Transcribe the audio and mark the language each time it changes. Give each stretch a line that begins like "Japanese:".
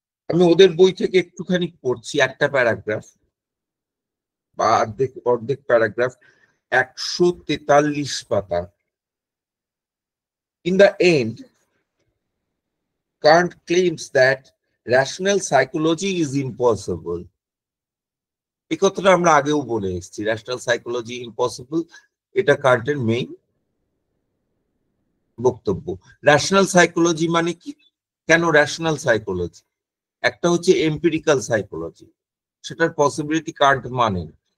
Bangla: আমি ওদের বই থেকে একটুখানি পড়ছি, একটা প্যারাগ্রাফ বা অর্ধেক অর্ধেক প্যারাগ্রাফ, 143 পাতা।
English: In the end, Kant claims that rational psychology is impossible.
Bangla: এই কথাটা আমরা আগেও বলে এসেছি, ন্যাশনাল সাইকোলজি ইম্পসিবল, এটা কান্টের মেইন বক্তব্য। ন্যাশনাল সাইকোলজি মানে কি? কেন ন্যাশনাল সাইকোলজি? একটা হচ্ছে এম্পিরিক্যাল সাইকোলজি, সেটার পসিবিলিটি কান্ট মানেন।